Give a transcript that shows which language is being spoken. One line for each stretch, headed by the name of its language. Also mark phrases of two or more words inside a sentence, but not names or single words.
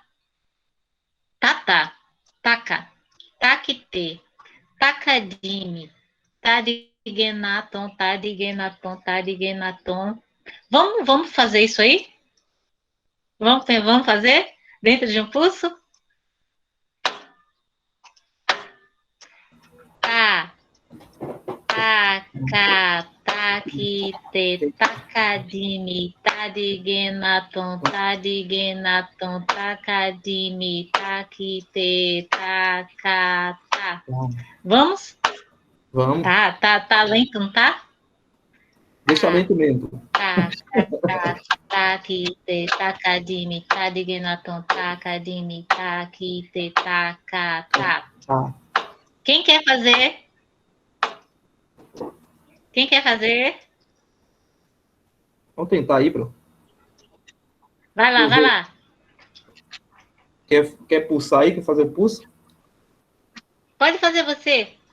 Portuguese: Taca, taquite, tacadime, tadigenaton. Vamos fazer isso aí? Vamos fazer? Dentro de um pulso? Taca, taquite, tacadime, tadigenaton, tacadime, taquite, tacata. Vamos? Vamos. Tá lento, não tá? Deixa lento mesmo. Taquite, tacadime, tadigenaton, tacadime, taquite, tacata. Tá. Quem quer fazer? Vamos tentar aí, bro. Vai lá. Quer pulsar aí? Quer fazer o pulso? Pode fazer você.